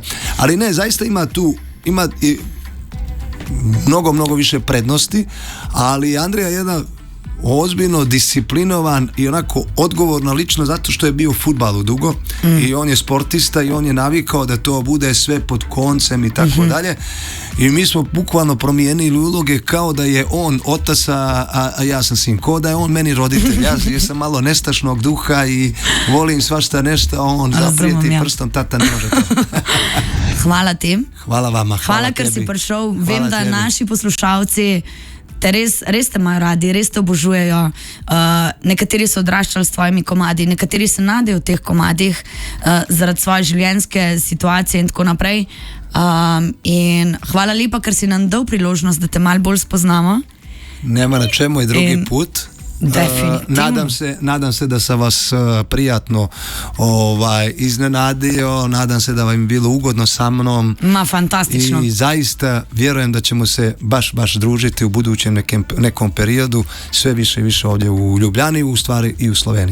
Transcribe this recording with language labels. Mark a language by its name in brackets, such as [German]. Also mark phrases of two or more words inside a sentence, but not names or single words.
[Serbian] Ali ne, zaista ima i mnogo više prednosti, ali Andrija je jedna ozbiljno disciplinovan i onako odgovorna lično zato što je bio u fudbalu dugo i on je sportista i on je navikao da to bude sve pod koncem i tako dalje i mi smo bukvalno promijenili uloge kao da je on otac, a ja sam sin, kao da je on meni roditelj. Ja sam malo nestašnog duha i volim svašta nešto, on zaprijeti prstom, tata ne može to. Hvala ti. Hvala vama. [Slovenian] Hvala ker si prišel. Vem, da naši poslušalci te res te imajo radi, res te obožujejo. Nekateri so odraščali s tvojimi komadi, nekateri se nadejo v teh komadih zaradi svoje življenjske situacije in tako naprej. In hvala lepa, ker si nam dal priložnost, da te malo bolj spoznamo. [Serbian] Nema na čemu, je drugi put. Nadam se da sam vas prijatno iznenadio, nadam se da vam je bilo ugodno sa mnom. Fantastično. I zaista vjerujem da ćemo se baš družiti u budućem nekom periodu, sve više i više ovdje u Ljubljani, u stvari i u Sloveniji.